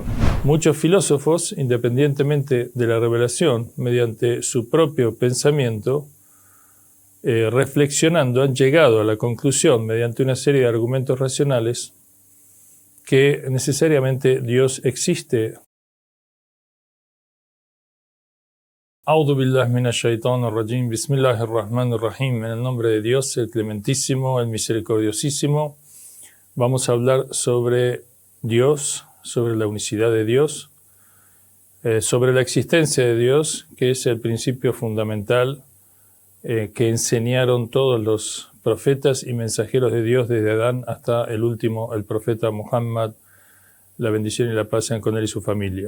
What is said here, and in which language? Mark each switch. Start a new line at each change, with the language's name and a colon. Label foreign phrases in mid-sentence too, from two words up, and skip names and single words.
Spanish: Muchos filósofos, independientemente de la revelación, mediante su propio pensamiento, reflexionando, han llegado a la conclusión, mediante una serie de argumentos racionales, que necesariamente Dios existe.
Arabic: أعوذ بالله من الشيطان الرجيم، بسم الله الرحمن الرحيم,
Spanish: en el nombre de Dios, el clementísimo, el misericordiosísimo. Vamos a hablar sobre Dios, sobre la unicidad de Dios, sobre la existencia de Dios, que es el principio fundamental que enseñaron todos los profetas y mensajeros de Dios desde Adán hasta el último, el profeta Muhammad, la bendición y la paz sean con él y su familia.